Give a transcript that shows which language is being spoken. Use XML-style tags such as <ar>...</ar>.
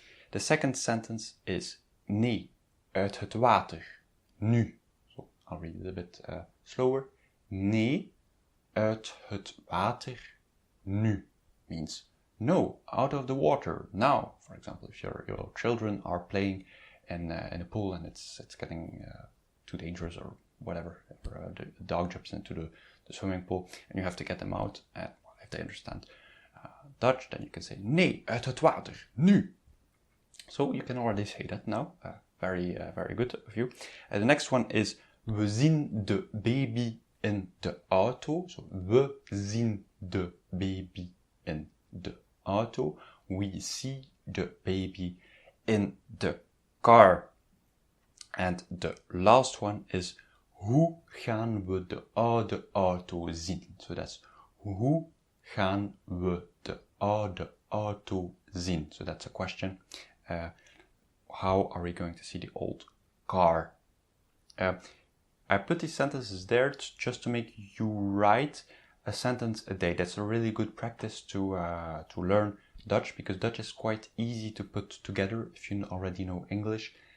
<en>The second sentence is</en> <nl>nee, uit het water, nu.</nl> <en>So I'll read it a bit slower.</en> <nl>Nee, uit het water, nu,</nl> <en>means no, out of the water, now. For example, if your children are playing in a pool and it's getting too dangerous or whatever, or the dog jumps into the swimming pool and you have to get them out, if they understand Dutch, then you can say</en> <nl>nee, uit het water, nu.</nl> <en>So you can already say that now. Very good of you. The next one is</en> <nl>we zien de baby in de auto. So we zien de baby in de auto.</nl> <en>We see the baby in the car. And the last one is</en> <nl>hoe gaan we de oude auto zien?</nl> <en>So that's</en> <nl>hoe gaan we de oude auto zien?</nl> <en>So that's a question. How are we going to see the old car? I put these sentences there just to make you write a sentence a day. That's a really good practice to learn Dutch, because Dutch is quite easy to put together if you already know English.</en>